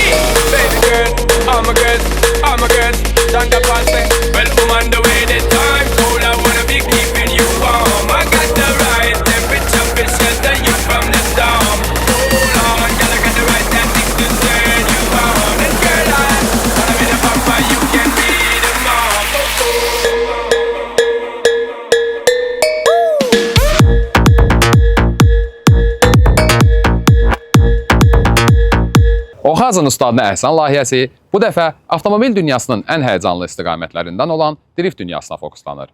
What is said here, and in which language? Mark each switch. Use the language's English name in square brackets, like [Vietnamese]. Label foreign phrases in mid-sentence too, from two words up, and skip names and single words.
[English] Baby girl, all my girls, stand up and say, well, I'm on the way, the time cold, I wanna be keeping you warm. I got the right temperature to shelter you from the storm. Hold on, girl, I got the right tactics to turn you on. And girl, I wanna be the papa, you can be the mom. [Azerbaijani] Oxazın Ustadına Əhsən layihəsi bu dəfə avtomobil dünyasının ən həyəcanlı istiqamətlərindən olan drift dünyasına fokuslanır.